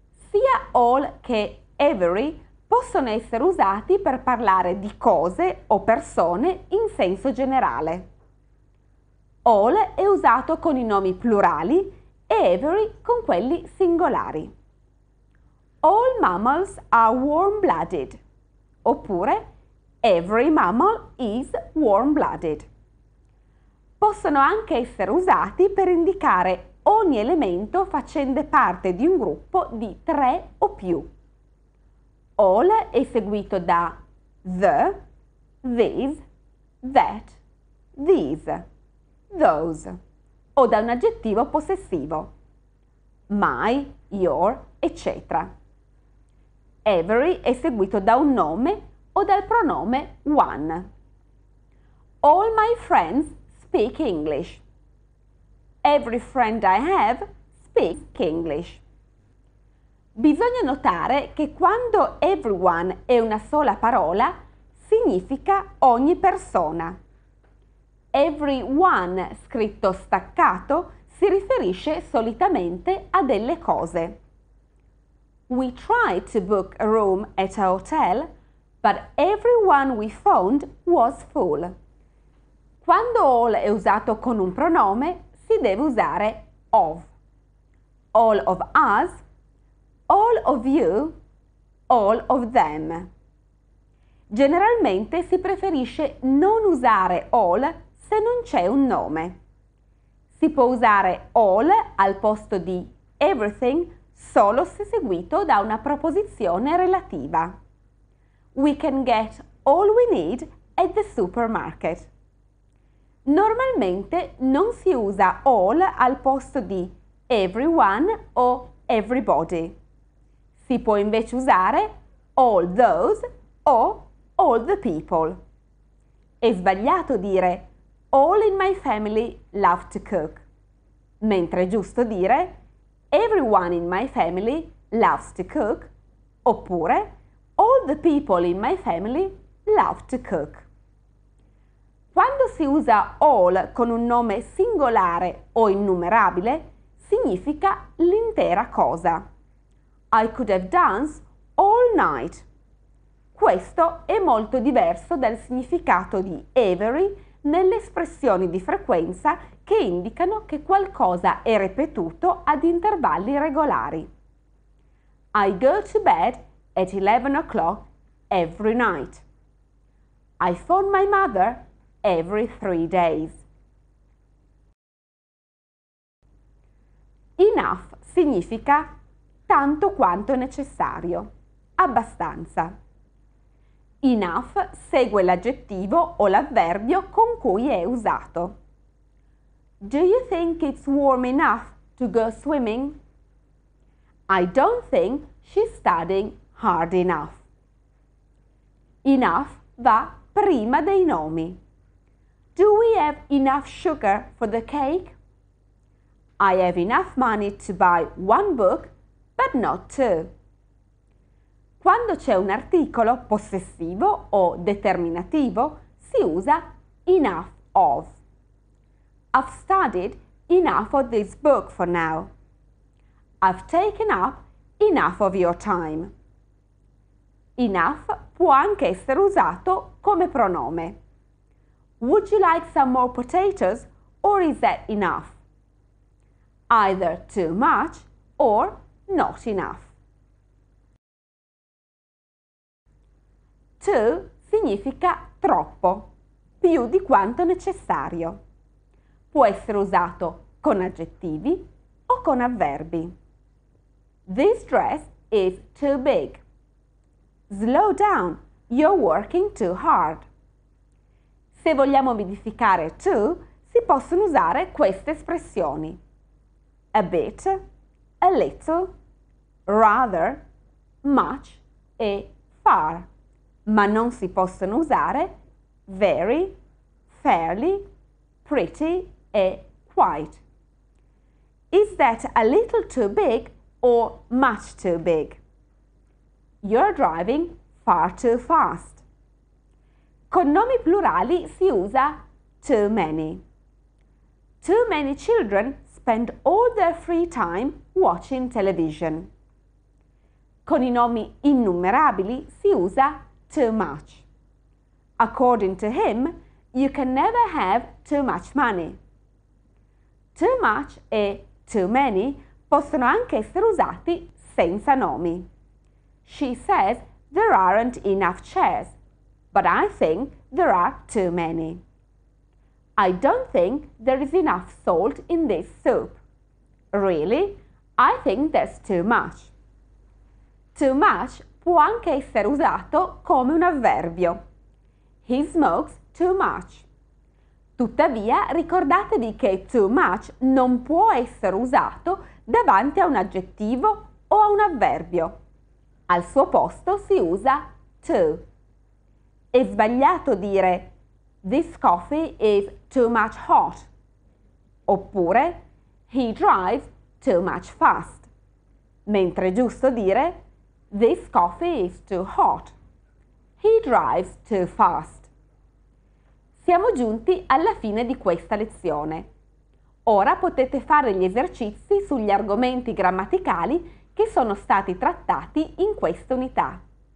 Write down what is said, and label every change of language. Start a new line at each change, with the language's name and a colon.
Italian: Sia all che every possono essere usati per parlare di cose o persone in senso generale. All è usato con i nomi plurali e every con quelli singolari.
English: All mammals are warm-blooded. Oppure every mammal is warm-blooded.
Italian: Possono anche essere usati per indicare ogni elemento facente parte di un gruppo di 3 o più. All è seguito da the, this, that, these, those o da un aggettivo possessivo, my, your, eccetera. Every è seguito da un nome o dal pronome one.
English: All my friends speak English. Every friend I have speaks English.
Italian: Bisogna notare che quando everyone è una sola parola, significa ogni persona. Everyone, scritto staccato, si riferisce solitamente a delle cose.
English: We tried to book a room at a hotel, but everyone we found was full.
Italian: Quando all è usato con un pronome, si deve usare of.
English: All of us, all of you, all of them.
Italian: Generalmente si preferisce non usare all se non c'è un nome. Si può usare all al posto di everything solo se seguito da una proposizione relativa.
English: We can get all we need at the supermarket.
Italian: Normalmente non si usa all al posto di everyone o everybody. Si può invece usare all those o all the people. È sbagliato dire
English: all in my family love to cook,
Italian: mentre è giusto dire
English: everyone in my family loves to cook oppure all the people in my family love to cook.
Italian: Quando si usa all con un nome singolare o innumerabile, significa l'intera cosa.
English: I could have danced all night.
Italian: Questo è molto diverso dal significato di every nelle espressioni di frequenza che indicano che qualcosa è ripetuto ad intervalli regolari.
English: I go to bed at 11 o'clock every night. I phone my mother every 3 days.
Italian: Enough significa tanto quanto necessario, abbastanza. Enough segue l'aggettivo o l'avverbio con cui è usato.
English: Do you think it's warm enough to go swimming? I don't think she's studying hard enough.
Italian: Enough va prima dei nomi.
English: Do we have enough sugar for the cake? I have enough money to buy 1 book, but not 2.
Italian: Quando c'è un articolo possessivo o determinativo, si usa enough of.
English: I've studied enough of this book for now. I've taken up enough of your time.
Italian: Enough può anche essere usato come pronome.
English: Would you like some more potatoes or is that enough? Either too much or not enough.
Italian: Too significa troppo, più di quanto necessario. Può essere usato con aggettivi o con avverbi.
English: This dress is too big. Slow down, you're working too hard.
Italian: Se vogliamo modificare too, si possono usare queste espressioni. A bit, a little, rather, much e far, ma non si possono usare very, fairly, pretty e quite.
English: Is that a little too big or much too big? You're driving far too fast.
Italian: Con nomi plurali si usa
English: too many. Too many children spend all their free time watching television.
Italian: Con i nomi innumerabili si usa too much.
English: According to him, you can never have too much money.
Italian: Too much e too many possono anche essere usati senza nomi.
English: She says there aren't enough chairs, but I think there are too many. I don't think there is enough salt in this soup. Really? I think there's too much.
Italian: Too much può anche essere usato come un avverbio.
English: He smokes too much.
Italian: Tuttavia, ricordatevi che too much non può essere usato davanti a un aggettivo o a un avverbio. Al suo posto si usa too. È sbagliato dire
English: This coffee is too much hot. Oppure He drives too much fast.
Italian: mentre è giusto dire
English: This coffee is too hot. He drives too fast.
Italian: Siamo giunti alla fine di questa lezione. Ora potete fare gli esercizi sugli argomenti grammaticali che sono stati trattati in questa unità.